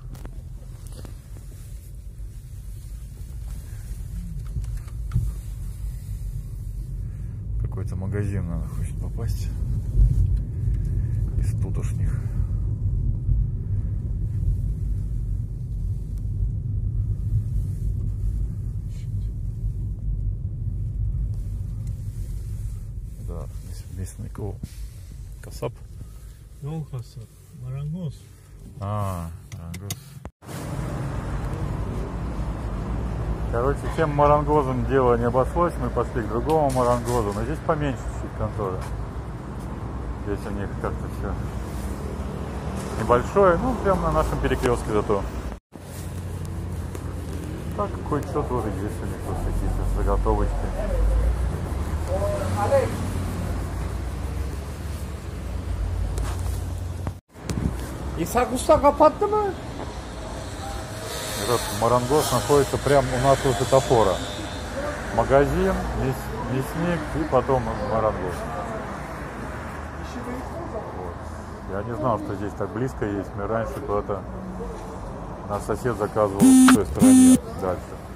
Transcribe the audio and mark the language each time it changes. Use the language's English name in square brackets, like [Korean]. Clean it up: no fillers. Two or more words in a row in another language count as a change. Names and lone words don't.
[Russian] Какой-то магазин надо хочет попасть из тутошних. Да, местный касап. [Turkish] Yol kasap. Marangoz. [Russian] Марангоз. Короче, чем Марангозом дело не обошлось, мы пошли к другому Марангозу, но здесь поменьше чуть контора. Здесь у них как-то все небольшое, ну прям на нашем перекрестке зато. Так, кое-что тоже есть у них, вот какие-то заготовочки. [Turkish] İshak Usta kapattı mı? [Russian] Этот Марангоз находится прямо у нас у светофора. Магазин, мясник и потом Марангоз. Вот. Я не знал, что здесь так близко есть. Мы раньше куда-то наш сосед заказывал с той стороны дальше.